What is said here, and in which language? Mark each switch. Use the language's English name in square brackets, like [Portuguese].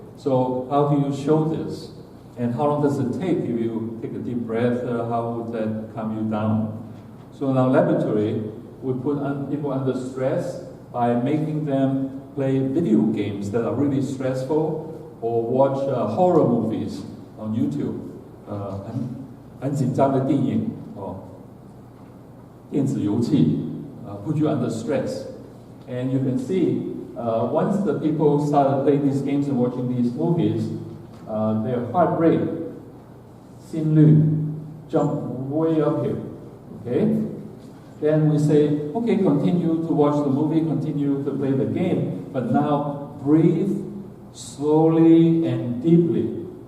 [English] So how do you show this? And how long does it take if you take a deep breath? How would that calm you down? So in our laboratory, we put people under stress by making them play video games that are really stressful or watch horror movies on YouTube. [Chinese] 很紧张的电影哦，电子游戏 [English] put you under stress. And you can see once the people started playing these games and watching these movies, their heart rate, 心率 jump way up here. Okay? Then we say, okay, continue to watch the movie, continue to play the game, but now breathe slowly and deeply.